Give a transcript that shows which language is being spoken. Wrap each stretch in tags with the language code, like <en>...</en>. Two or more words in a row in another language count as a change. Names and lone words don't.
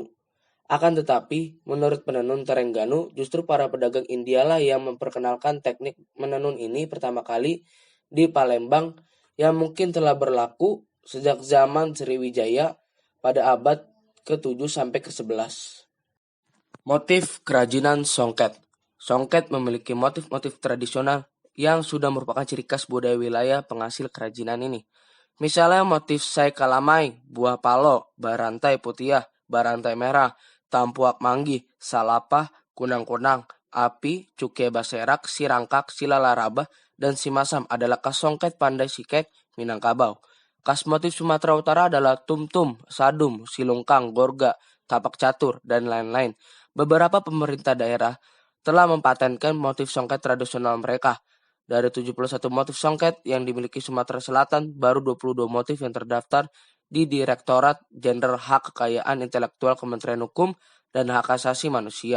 <id>Akan tetapi, menurut penenun Terengganu, justru para pedagang Indialah yang memperkenalkan teknik menenun ini pertama kali di Palembang, yang mungkin telah berlaku sejak zaman Sriwijaya pada abad ke-7 sampai ke-11. Motif kerajinan songket. Songket memiliki motif-motif tradisional yang sudah merupakan ciri khas budaya wilayah penghasil kerajinan ini. Misalnya motif sai kalamai, buah palo, barantai putiah, barantai merah, tampuak manggi, salapah, kunang-kunang, api, cuke baserak, sirangkak, silalarabah, dan simasam adalah khas songket pandai sikek Minangkabau. Khas motif Sumatera Utara adalah tum-tum, sadum, silungkang, gorga, tapak catur, dan lain-lain. Beberapa pemerintah daerah telah mempatenkan motif songket tradisional mereka. Dari 71 motif songket yang dimiliki Sumatera Selatan, baru 22 motif yang terdaftar di Direktorat Jenderal Hak Kekayaan Intelektual Kementerian Hukum dan Hak Asasi Manusia.</id>